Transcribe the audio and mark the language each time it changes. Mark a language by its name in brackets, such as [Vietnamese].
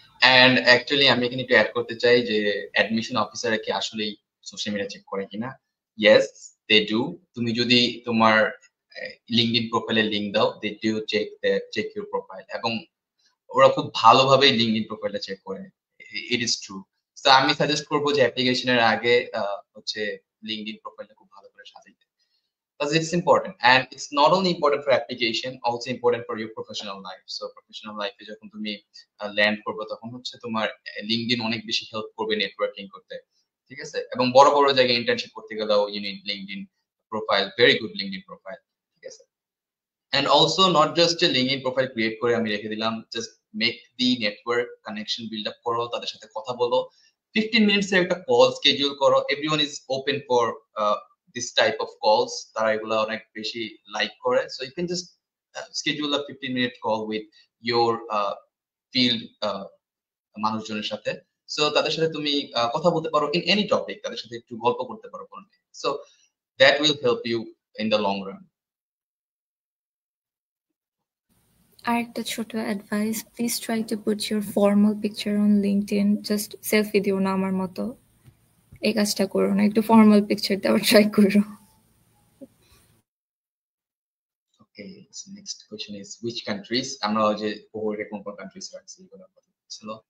[Bangla] And actually আমি এখানে একটু অ্যাড করতে চাই যে অ্যাডমিশন অফিসাররা কি আসলেই সোশ্যাল মিডিয়া চেক করে কিনা। [English] Yes they do. [Bangla] তুমি যদি তোমার লিঙ্কডইন প্রোফাইলে লিংক দাও, [English] they do check your profile, [Bangla] এবং ওরা খুব ভালোভাবে লিঙ্কডইন প্রোফাইলটা চেক করে। [English] It is true. [Bangla] তো আমি সাজেস্ট করবো যে অ্যাপ্লিকেশনের আগে হচ্ছে লিঙ্কডইন প্রোফাইলটা খুব ভালো করে সাজাইতে, [English] because it's important, and it's not only important for application, also important for your professional life. So professional life [Bangla] এ যখন তুমি ল্যান্ড করবে তখন হচ্ছে তোমার লিঙ্কডইন অনেক বেশি হেল্প করবে নেটওয়ার্কিং করতে, ঠিক আছে? এবং বড় বড় জায়গায় ইন্টার্নশিপ করতে গেলেও [English] you need LinkedIn profile, [Bangla] very good LinkedIn profile, ঠিক আছে? [English] And also not just a LinkedIn profile create করে আমি রেখে দিলাম, just make the network connection build up করো, [Bangla] তাদের সাথে কথা বলো, [English] 15 minutes এর একটা call schedule করো, everyone is open for this type of calls, [Bangla] তারা এগুলা অনেক বেশি লাইক করে, [English] so you can just schedule a 15-minute call with your field মানুষজনের সাথে, so [Bangla] তাদের সাথে তুমি কথা বলতে পারো [English] in any topic, [Bangla] তাদের সাথে একটু গল্প করতে পারো, [English] so that will help you in the long run. [Bangla] আরেকটা ছোট advice, [English] please try to put your formal picture on LinkedIn, [Bangla] just selfie দিও না আমার মতো, এই কাজটা করো না, একটু ফর্মাল পিকচার দেওয়ার ট্রাই করো। [English] Okay, so next question is which countries, [Bangla] আমরা যে কোহরে কোন কোন কান্ট্রিজ রাখছি এগুলো কথা ছিল।